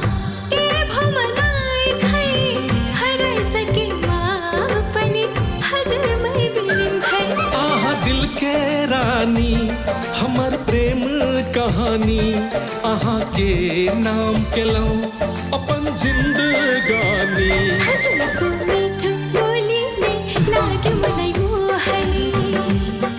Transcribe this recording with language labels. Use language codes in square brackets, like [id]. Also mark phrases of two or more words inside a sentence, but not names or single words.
[mai] के रानी हमर प्रेम कहानी। आहा के नाम के लौ अपन जिंदगानी। [ne] हजुरको मिठो बोलीले लाग्यो मलाई मोहनी।